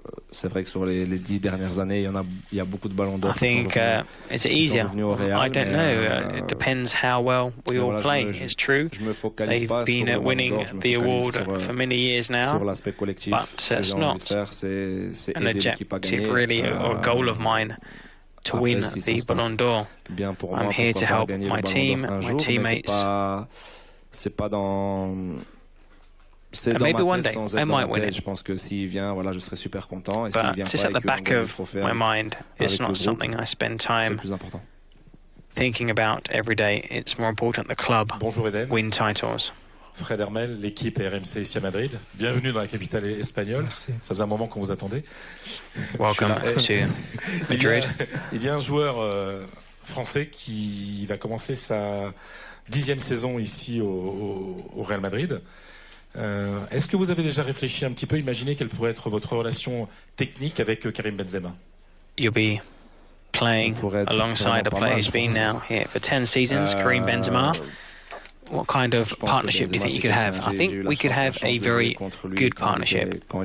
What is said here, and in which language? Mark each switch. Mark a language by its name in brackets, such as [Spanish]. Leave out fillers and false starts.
[French] C'est vrai que sur les 10 dernières années, il y a beaucoup de Ballons d'Or. [English] I think is it easier? I don't know. It depends how well we all play. It's true. They've been winning the award for many years now, but it's not an objective really or goal of mine to win the Ballon d'Or. I'm here to help my team, my teammates. [French] C'est pas dans [English] maybe one day I might win it. [French] Je pense que s'il vient, voilà, je serai super content. Et [English] but it's at the back of my mind. It's not something I spend time thinking about every day. It's more important the club win titles. [French] Fred Hermel, l'équipe RMC ici à Madrid. Bienvenue dans la capitale espagnole. Merci. Ça faisait un moment qu'on vous attendait. [English] Welcome to Madrid. [French] Il y a un joueur français qui va commencer sa 10e saison ici au Real Madrid. Est-ce que vous avez déjà réfléchi un petit peu, imaginé quelle pourrait être votre relation technique avec Karim Benzema? [English] You'll be playing alongside a player who's been now here for 10 seasons, Karim Benzema. What kind of partnership do you think you could have? I think we could have a very good partnership.